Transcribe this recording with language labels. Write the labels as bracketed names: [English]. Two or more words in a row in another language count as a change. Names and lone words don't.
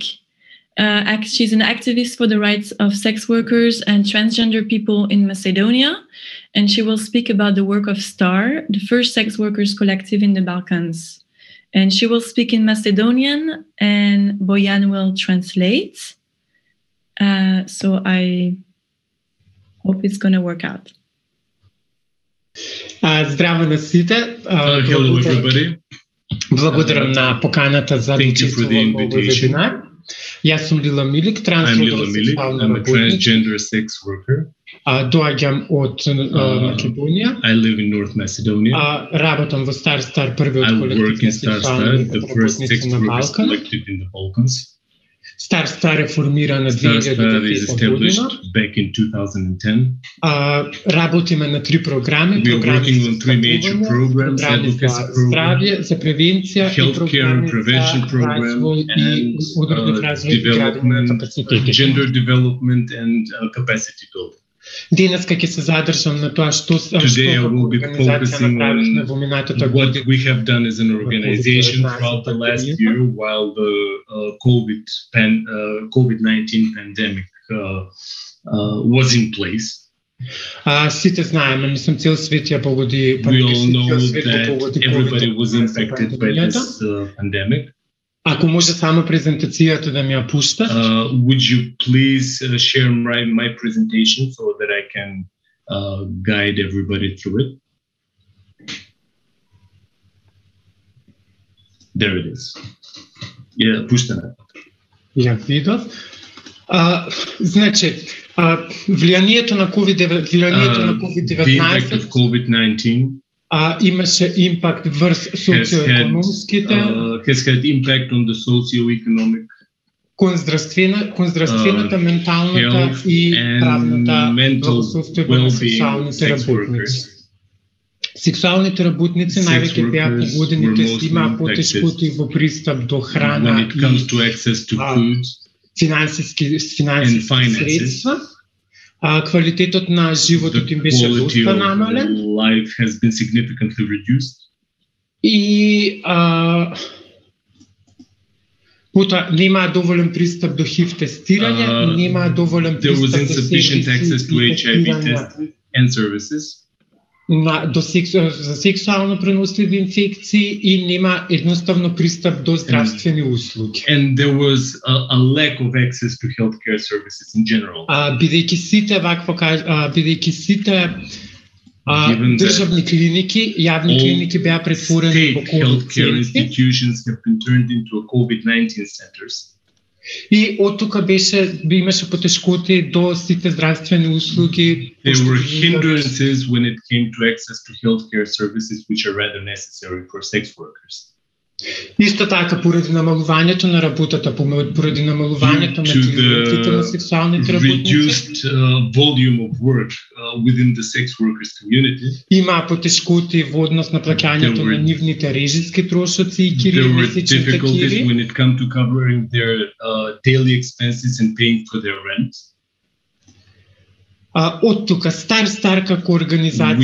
[English] She's an activist for the rights of sex workers and transgender people in Macedonia, and she will speak about the work of STAR, the first sex workers collective in the Balkans. And she will speak in Macedonian, and Bojan will translate. So I hope it's going to work out. [Macedonian] Здраво на сите. [English] Hello everybody. [Macedonian] Благодарам на поканата за участие в вебинар. Јас сум Лила Милик, [English] трансгендерна I'm a transgender sex worker. [Macedonian] Доаѓам од Македонија. [English] I live in North Macedonia. [Macedonian] Работам во Star првиот колектив на сексуални работници на Балкан. Star е формирана 2010 година. [English] Back in 2010. [Macedonian] Работиме на 3 програми. Програми за програми за здравје, за превенција и програми за развој и одржлив развој и градење на капацитети. [English] Gender development and capacity building. [Macedonian] Денеска ќе се задржам на тоа што организација направивме во минатата година. [English] What we have done as an organization throughout the last year while the COVID-19 pandemic was in place. [Macedonian] Сите знаеме, мислам, цел свет ја погоди пандемија. [English] We all know that everybody was infected by this pandemic. [Macedonian] Ако може само презентацијата да ми ја пушташ. [English] Would you please share my presentation so that I can guide everybody through it? There it is. Yeah, [Macedonian] пуштаме. Ја видов. Значи, влијанието на COVID-19 имаше импакт врз социоекономските, [English] has had impact on the socio-economic, [Macedonian] кон здравствената, менталната и правната благосостојба на сексуалните работници. Сексуалните работници највеќе беа погодени, тоест имаа потешкоти во пристап до храна и финансиски средства. Квалитетот на животот им беше доста намален. [English] Life has been significantly reduced. [Macedonian] И потоа немаа доволен пристап до HIV тестирање, немаа доволен пристап до [English] insufficient access to HIV tests and services. [Macedonian] За сексуално преносливи инфекции и нема едноставно пристап до здравствени услуги. [English] And there was a lack of access to healthcare services in general. [Macedonian] Бидејќи сите државни клиники, јавни клиники беа претворени во [English] healthcare institutions have been turned into COVID-19 centers. [Macedonian] И од тука имаше потешкоти до сите здравствени услуги. [English] There were hindrances when it came to access to healthcare services which are rather necessary for sex workers. [Macedonian] Исто така, поради намалувањето на работата, поради намалувањето на клиентите на сексуалните работници, [English] reduced volume of work within the sex workers community. [Macedonian] Има потешкоти во однос на плаќањето на нивните режиски трошоци и месечни такиви. [English] There were difficulties when it came to covering their daily expenses and paying for their rent. [Macedonian] Од тука Star како организација,